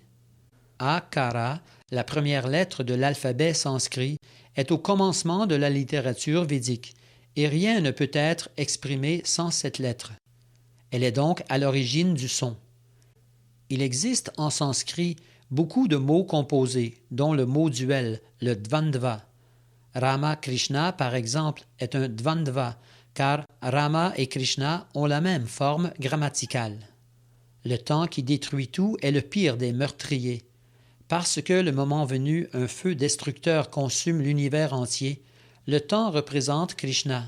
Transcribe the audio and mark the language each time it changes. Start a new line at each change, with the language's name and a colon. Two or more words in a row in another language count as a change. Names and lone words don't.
French: Akara, la première lettre de l'alphabet sanskrit, est au commencement de la littérature védique, et rien ne peut être exprimé sans cette lettre. Elle est donc à l'origine du son. Il existe en sanskrit beaucoup de mots composés, dont le mot duel, le dvandva. Rama Krishna, par exemple, est un dvandva, car Rama et Krishna ont la même forme grammaticale. Le temps qui détruit tout est le pire des meurtriers. Parce que le moment venu, un feu destructeur consume l'univers entier, le temps représente Krishna.